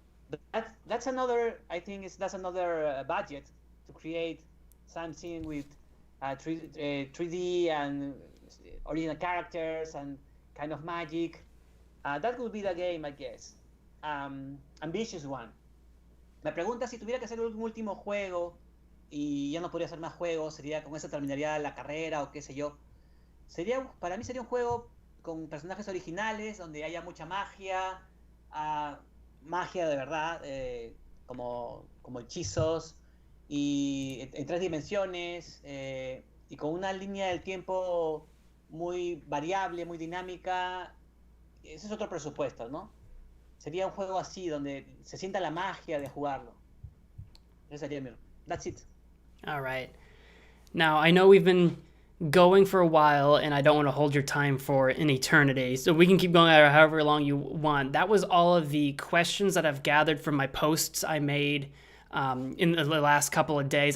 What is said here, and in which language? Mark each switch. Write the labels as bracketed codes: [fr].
[en] But that's another. I think that's another budget to create something with 3D and original characters and kind of magic. That would be the game, I guess. Ambitious one. [es] Me pregunta si tuviera que hacer un último juego y ya no podría hacer más juegos, sería con eso terminaría la carrera o qué sé yo. Para mí sería un juego con personajes originales donde haya mucha magia, magia de verdad, como hechizos y en 3 dimensiones y con una línea del tiempo muy variable, muy dinámica. Ese es otro presupuesto, ¿no? Sería un juego así donde se sienta la magia de jugarlo. Ese sería mío. [en] That's it. All right. Now, I know we've been going for a while, and I don't want to hold your time for an eternity, so we can keep going however long you want. That was all of the questions that I've gathered from my posts I made in the last couple of days.